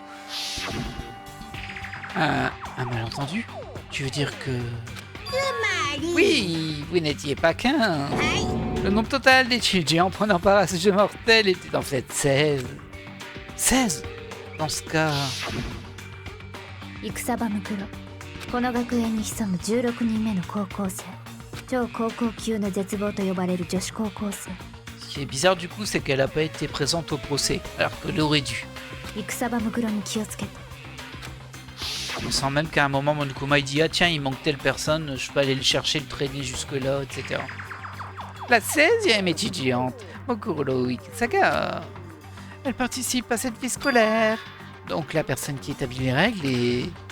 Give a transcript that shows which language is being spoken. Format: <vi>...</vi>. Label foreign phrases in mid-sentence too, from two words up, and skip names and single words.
<fr>Un malentendu? Tu veux dire que... Oui, vous n'étiez pas 15. Le nombre total d'étudiants prenant part à ce jeu mortel était en fait 16. 16? Dans ce cas...</fr> <ja>戦場ムクロ、この学園に潜む16人目の高校生、超高校級の絶望と呼ばれる女子高校生。</ja> <fr>Ce qui est bizarre du coup, c'est qu'elle n'a pas été présente au procès, alors qu'elle aurait dû.</fr> <ja>戦場ムクロに気をつけて。</ja> <fr>Je sens même qu'à un moment, Monokuma il dit ah tiens, il manque telle personne, je peux aller le chercher, le traîner jusque-là, etc. La 16e étudiante, Mokuro Ikusaga. Elle participe à cette vie scolaire. Donc la personne qui établit les règles est...</fr>